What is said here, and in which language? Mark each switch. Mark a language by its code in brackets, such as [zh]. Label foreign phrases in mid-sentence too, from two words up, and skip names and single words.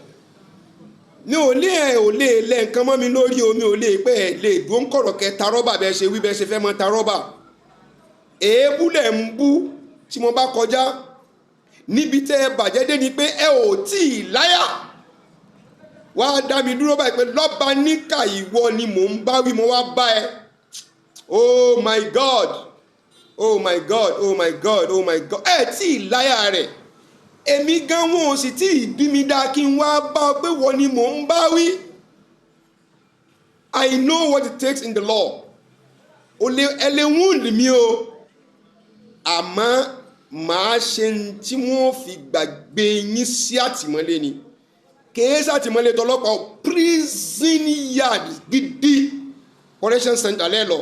[yo] Mi ò lè lẹ nǹkan mọ́ mi lórí omi, ò lè pẹ́ ẹ̀ lè dúró ń kọ̀rọ̀ kẹ ta rọ́bà bẹ́ẹ̀ ṣe wí bẹ́ẹ̀ ṣe fẹ́ mọ́ ta rọ́bà. Èébú lẹ̀ ń bú tí mo bá kọjá níbi tẹ́ ẹ bàjẹ́ dé ni pé ẹ ò tí ì láyà. Wá dá mi dúró báyìí pé lọ́ba níkà ìwọ ni mò ń bá wí, mo wá bá ẹ. [en] Oh my God, oh my God, oh my God, oh my God. [yo] Ẹ tí ì láyà rẹ̀, èmi gan wọn ò sì tí ì bí mi dáa kí n wá bá ọ pé wọ́n ni mò ń bá wí. [en] I know what it takes in the law. [yo] Ẹ lè wound mi o, àmọ́ màá ṣe tí wọ́n fi gbàgbé yín sí àtìmọ́lé ni. Kèé sàtìmọ́lé tọlọ́pàá [en] prison yard [yo] gidi [en] correction center [yo] lẹ́lọ.